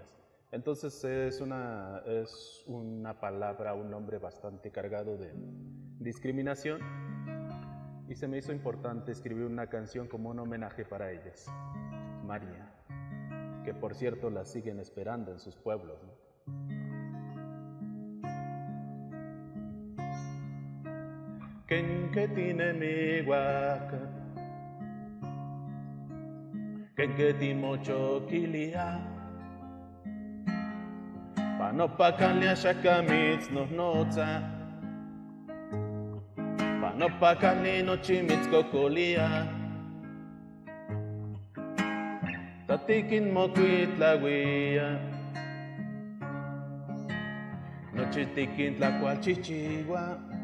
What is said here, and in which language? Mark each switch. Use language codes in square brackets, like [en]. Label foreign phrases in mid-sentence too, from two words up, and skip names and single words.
[es] Entonces es una palabra, un nombre bastante cargado de discriminación y se me hizo importante escribir una canción como un homenaje para ellas, María, que por cierto las siguen esperando en sus pueblos, ¿no? [nah] Kenketine mi waka, kenketi mocho kilia, panopakalia shakamitz no notza, panopakali no chimitz kokolia, tatikin mokuit lawia, nochitikin tlakualchichiwa.